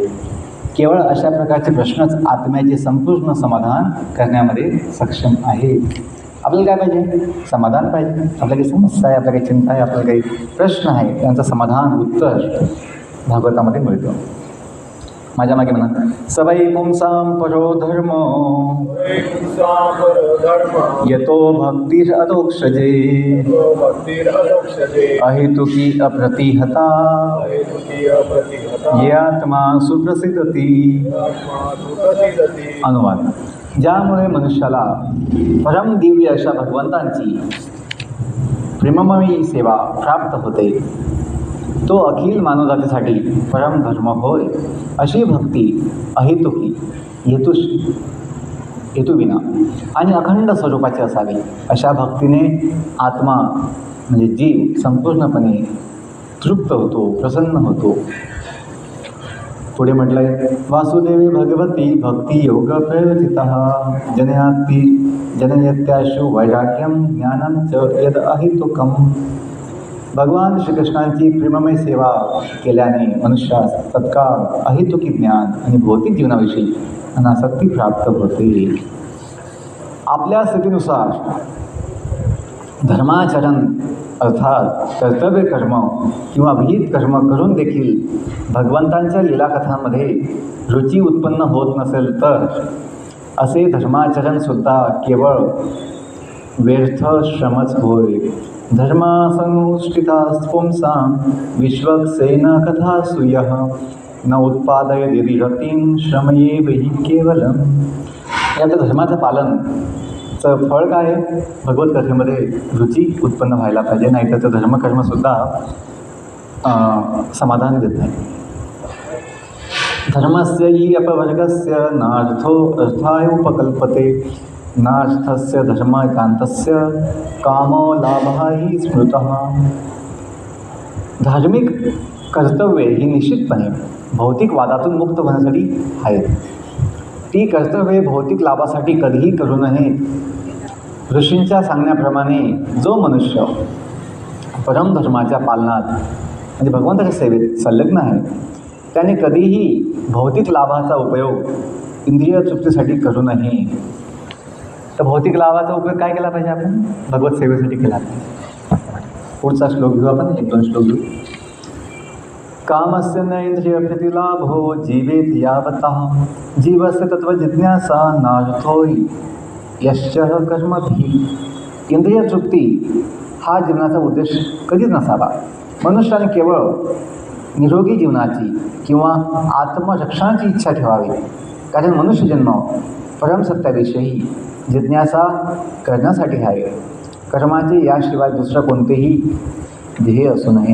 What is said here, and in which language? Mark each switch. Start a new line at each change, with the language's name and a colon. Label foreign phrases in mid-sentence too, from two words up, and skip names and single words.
Marathi: केवळ अशा प्रकारचे प्रश्नच आत्म्याचे संपूर्ण समाधान करण्यामध्ये सक्षम आहे. आपल्याला काय पाहिजे? समाधान पाहिजे. आपल्या काही समस्या आहे, आपल्या काही चिंता आहे, आपल्याला काही प्रश्न आहे, त्यांचं समाधान उत्तर भागवतामध्ये मिळतं. माझ्या मागे म्हणा,
Sanskrit: सवै पुंसां परो धर्म यतो भक्तिः अदोक्षजे अहेतुकी अप्रतिहता ये आत्मा सुप्रसिद्धती.
Marathi: अनुवाद. ज्यामुळे मनुष्याला परम दिव्य अशा भगवंतांची प्रेममयी सेवा प्राप्त होते, तो अखिल मानवजातीसाठी परमधर्म होय. अशी भक्ती अहेतुकी, हेतुविना आणि अखंड स्वरूपाची असावी. अशा भक्तीने आत्मा म्हणजे जीव संपूर्णपणे तृप्त होतो, प्रसन्न होतो. पुढे म्हटलंय
Sanskrit: वासुदेवी भगवती भक्ती योग प्रयोजितः जनयत्याशु वैराग्यम ज्ञानम च यद अहितुकम.
Marathi: भगवान श्रीकृष्णांची प्रेममय सेवा केल्याने मनुष्यास तत्काळ अहितुकी ज्ञान आणि भौतिक जीवनाविषयी अनासक्ती प्राप्त होते. आपल्या स्थितीनुसार धर्माचरण अर्थात कर्तव्य कर्म किंवा विहित कर्म करून देखील भगवंतांच्या लीलाकथांमध्ये रुची उत्पन्न होत नसेल तर असे धर्माचरणसुद्धा केवळ व्यर्थ श्रमच होय.
Sanskrit: धर्मासनुष्ठिता पुंसां विश्वक्सेन कथासूयः न उत्पादयति रतिं श्रमयेव हि केवलम्.
Marathi: याचं धर्माचं पालनचं फळ काय आहे? भगवत कथेमध्ये रुची उत्पन्न व्हायला पाहिजे, नाही त्याचं धर्मकर्मसुद्धा समाधान देत नाही.
Sanskrit: धर्मस्य हि अपवर्गस्य नार्थो अर्थाय उपकल्पते नार्थस्य धर्माकांतस्य कामो लाभः हि स्मृतः.
Marathi: धार्मिक कर्तव्ये ही निश्चितपणे भौतिक वादातून मुक्त होण्यासाठी आहेत. ती कर्तव्ये भौतिक लाभासाठी कधीही करू नयेत. ऋषींच्या सांगण्याप्रमाणे जो मनुष्य परमधर्माच्या पालनात म्हणजे भगवंताच्या सेवेत संलग्न आहे त्याने कधीही भौतिक लाभाचा उपयोग इंद्रिय तृप्तीसाठी करू नये. तर भौतिक लाभाचा उपयोग काय केला पाहिजे? आपण भगवत सेवेसाठी केला पाहिजे. पुढचा श्लोक घेऊ आपण, 1-2 श्लोक घेऊ.
Sanskrit: कामस्य न इंद्रिय प्रतिलाभो जीवेत यावतः जीवस्य तत्वजिज्ञासा नार्थोय यश्चः कर्मभिः.
Marathi: इंद्रिय तृप्ती हा जीवनाचा उद्देश कधीच नसावा. मनुष्याने केवळ निरोगी जीवनाची किंवा आत्मरक्षणाची इच्छा ठेवावी, कारण मनुष्यजन्म परमसत्याविषयी जिज्ञासा करण्यासाठी आहे. कर्माचे याशिवाय दुसरं कोणतेही ध्येय असू नये.